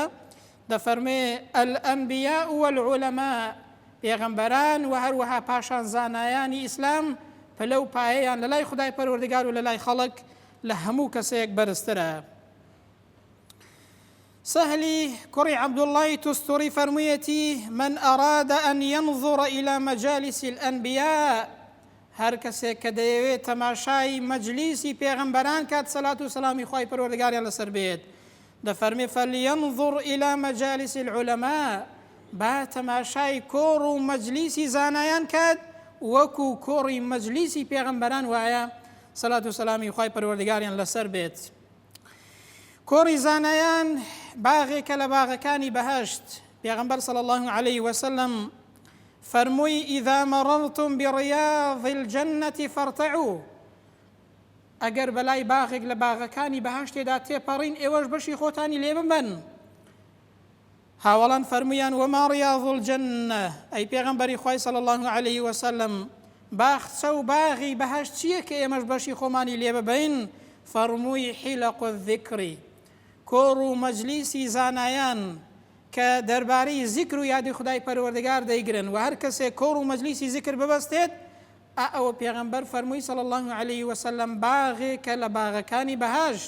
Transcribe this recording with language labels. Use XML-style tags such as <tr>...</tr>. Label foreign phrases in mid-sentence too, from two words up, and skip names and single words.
<ckb>دەفەرمێ</ckb> <ar>الأنبیاء والعلماء،</ar> <ckb>پێغەمبەران و هەروەها پاشان زانایانی ئیسلام پلە و پایەیان لە لای خودای پەروەردگار و لە لای خەڵک لە هەموو کەسێک بەرزترە. سهلی کوڕی عەبدوڵڵای توستوری فەرموویەتی</ckb> <ar>من أراد أن ينظر إلى مجالس الأنبياء،</ar> <ckb>هەر کەسێک کە دەیەوێت تەماشای مەجلیسی پێغەمبەران کات سەلات و سەلامی خوای پەروەردگاریان لەسەر بێت، دەفەرمێ</ckb> <ar>فلينظر إلى مجالس العلماء،</ar> <ckb>با تەماشای کۆڕ و مەجلیسی زانایان کات وەکو کۆڕی مەجلیسی پێغەمبەران وایە سەلات و سەلامی خوای پەروەردگاریان لەسەر بێت. کۆڕی زانایان باغێکە لە باغەکانی بەهەشت. پێغەمبەر</ckb> <ar>صلی الله عليه وسلم</ar> <ckb>فەرمووی</ckb> <ar>إذا مررتم برياض الجنة فارتعوا،</ar> <ckb>ئەگەر بەلای باغێک لە باغەکانی بەهەشتێدا تێپەڕین ئێوەش بەشی خۆتانی لێ ببەن. هاوڵان فەرموویان</ckb> <ar>وما رياض الجنة،</ar> <ckb>ئەی پێغەمبەری خوای</ckb> <ar>صلی الله عليه وسلم</ar> <ckb>باخچە و باغی بەهەشت چییە کە ئێمەش بەشی خۆمانی لێ ببەین؟ فەرمووی</ckb> <ar>حیلق الذکر،</ar> <ckb>کۆڕ و مەجلیسی زانایان کە دەربارەی زیکر و یادی خودای پەروەردگار دەیگرن و هەر کەسێک کۆڕ و مەجلیسی زیکر ببەستێت ئەوە پێغەمبەر فەرمووی</ckb> <ar>صلی الله عليه وسلم</ar> <ckb>باغێکە لە باغەکانی بەهەشت.</ckb>